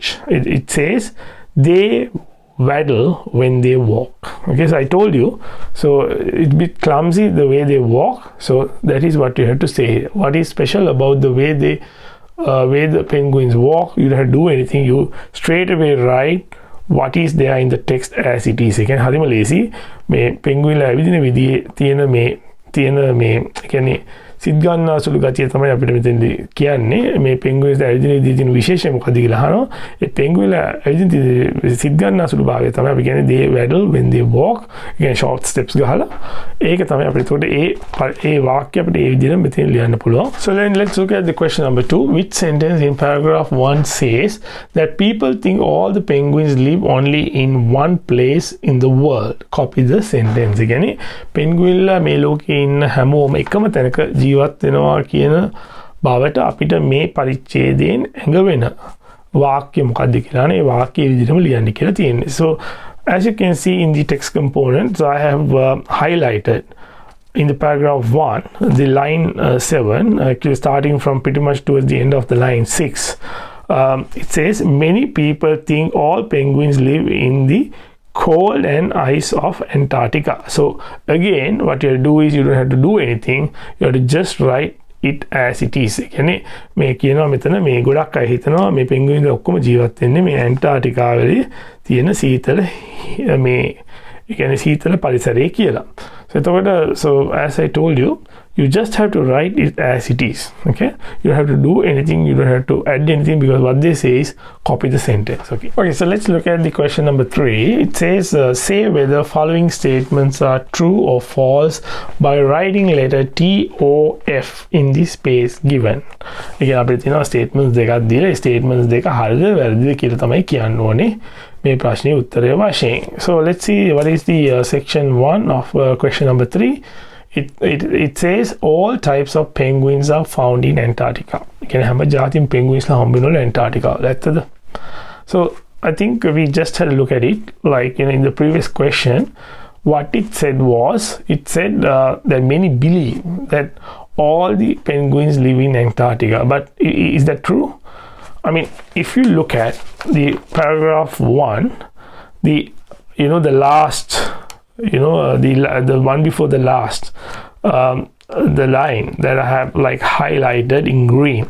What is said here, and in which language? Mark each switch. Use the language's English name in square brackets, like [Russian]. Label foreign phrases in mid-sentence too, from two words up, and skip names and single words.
[English] It says they waddle when they walk. Okay, so I told you, so it's a bit clumsy the way they walk, so that is what you have to say. What is special about the way the penguins walk? You don't have to do anything, you straight away write what is there in the text as it is. Again, [Sinhala] හරිම ලේසි මේ penguin ලා විදින විදිහේ තියෙන මේ කියන්නේ සිත් ගන්නා සුළු ගතිය තමයි අපිට මෙතෙන්දී කියන්නේ. මේ penguins ඇවිදින විදිහේ තියෙන විශේෂය මොකක්ද කියලා අහනවා. ඒ penguin ලා ඇවිදින සිත් ගන්නා සුළු භාවය තමයි අපි කියන්නේ [English] they waddle when they walk. [Sinhala] කියන්නේ [English] short steps [Sinhala] ගහලා ඒක තමයි අපිට ඒකට ඒ වාක්‍ය අපිට ඒ විදිහට මෙතෙන් ලියන්න පුළුවන්. [English] So then let's look at the question number 2. Which sentence in paragraph 1 says that people think all the penguins live only in one place in the world? Copy the sentence. [Sinhala] කියන්නේ penguin ලා මේ ලෝකේ ඉන්න හැමෝම එකම තැනක ජීවත් වෙනවා කියන බවට අපිට මේ පරිච්ඡේදයෙන් ඇඟවෙන වාක්‍ය මොකක්ද කියලා නේ වාක්‍ය විදිහටම ලියන්න කියලා තියෙන්නේ. [English] So as you can see in the text component, so I have highlighted in the paragraph 1 the line 7, actually starting from pretty much towards the end of the line 6. It says many people think all penguins live in the cold and ice of Antarctica. So again, what you have to do is you don't have to do anything, you have to just write it as it is. [Sinhala] කියන්නේ මේ කියනවා මෙතන මේ ගොඩක් අය හිතනවා මේ penguins ඔක්කොම ජීවත් වෙන්නේ මේ ඇන්ටාර්ටිකාවේ තියෙන සීතල මේ කියන්නේ සීතල පරිසරයේ කියලා. [English] So as I told you, you just have to write it as it is. Okay, you don't have to do anything, you don't have to add anything, because what they say is copy the sentence. Okay, so let's look at the question number 3. It says say whether following statements are true or false by writing letter T O F in the space given. Again, [Sinhala] අපිට තියෙනවා statements දෙකක් දීලා statements දෙක හරිද වැරදිද කියලා තමයි කියන්න ඕනේ මේ ප්‍රශ්නේ උත්තරය වශයෙන්. [English] So let's see what is the section 1 of question number 3. It says all types of penguins are found in Antarctica. Again, [Sinhala] හැම ජාතිම penguins ලා හම්බ වෙනවලු Antarctica. ඇත්තද? [English] So I think we just had a look at it, like in the previous question. What it said was, it said that many believe that all the penguins live in Antarctica. But is that true? I mean, if you look at the paragraph 1, the last, the one before the last, the line that I have like highlighted in green.